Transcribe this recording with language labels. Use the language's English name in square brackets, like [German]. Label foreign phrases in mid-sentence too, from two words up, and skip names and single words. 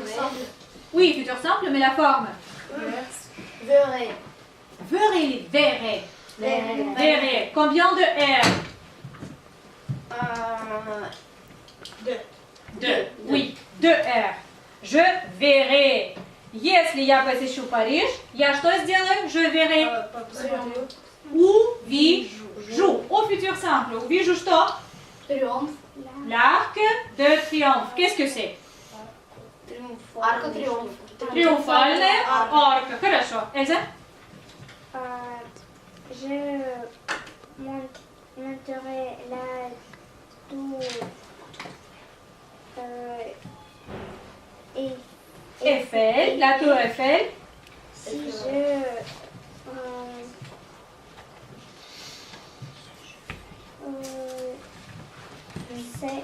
[French] Oui, futur simple, mais la forme? Verrai. Verrai, verrai. Verrai. Combien de R? Deux. Oui, deux R. Je verrai. [Russian] Если я посещу Париж, я что сделаю? [French] Je verrai. Увижу. Au futur simple. [Russian] Увижу что? Триумф. [French] L'arc de triomphe. Qu'est-ce que c'est? [Russian] Арка триумф. Триумфальная арка. Хорошо. Эльза? [French] Je monterai la tour Eiffel. La tour Eiffel. si je sais